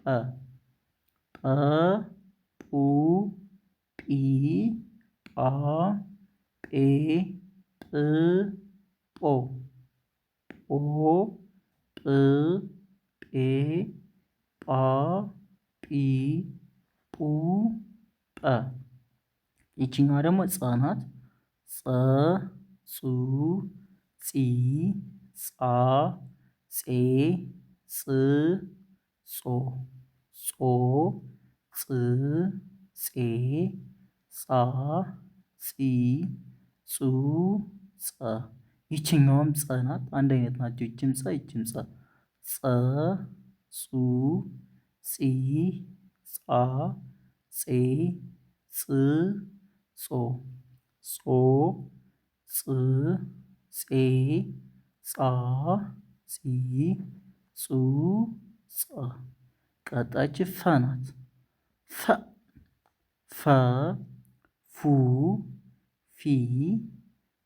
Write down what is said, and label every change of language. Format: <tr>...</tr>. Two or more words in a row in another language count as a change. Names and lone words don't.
<am>ጰ ጱ ጲ ጳ ጴ ጵ ጶ ጶ ጵ ጴ ጳ ጲ ጱ ጰ። ይችኛዋ ደግሞ ጸ ናት። ጸ ጹ ጺ ጻ ጼ ጽ ጾ ጾ ጽ ጼ ጻ ጺ ጹ ጸ። ይችኛዋም ጸ ናት። አንድ አይነት ናቸው። ይችም ጸ ይችም ጸ። ጸ ጹ ጺ ጻ ጼ ጽ ጾ ጾ ጽ ጼ ጻ ጺ ጹ ጸ። ቀጣች ፈ ናት። ፈ ፉ ፊ ፋ</am>